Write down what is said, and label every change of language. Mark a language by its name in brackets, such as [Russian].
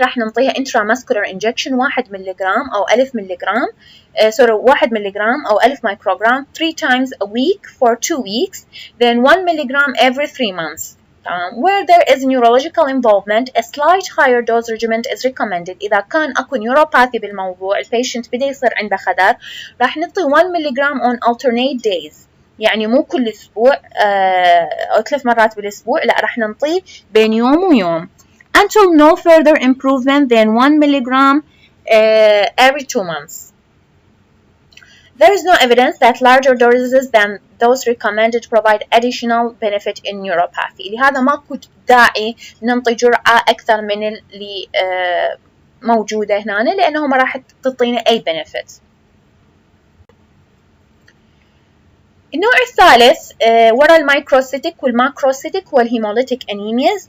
[Arabic] راح ننطيها [English] intramuscular injection 1 milligram أو 1000 milligram 1 milligram أو 1000 microgram 3 times a week for 2 weeks, then 1 milligram every 3 months. Where there is neurological involvement, a slight higher dose regimen is recommended. [Arabic] إذا كان أكو neuropathy بالموضوع، البيشنت بدأ يصير عنده خدر، راح نعطي 1 ملغرام on alternate days، يعني مو كل أسبوع أو 3 مرات بالأسبوع، لا راح ننطيه بين يوم ويوم [English] until no further improvement than 1 milligram every 2 months. There is no evidence that larger doses than those recommended provide additional benefit in neuropathy. [Arabic] لهذا ماكو داعي ننطي جرعة أكثر من اللي موجودة هنا، لأنه ما راح تعطينا أي benefit. النوع الثالث ورا المايكروسيتيك والماكروسيتيك هو الهيموليتيك أنيمياز.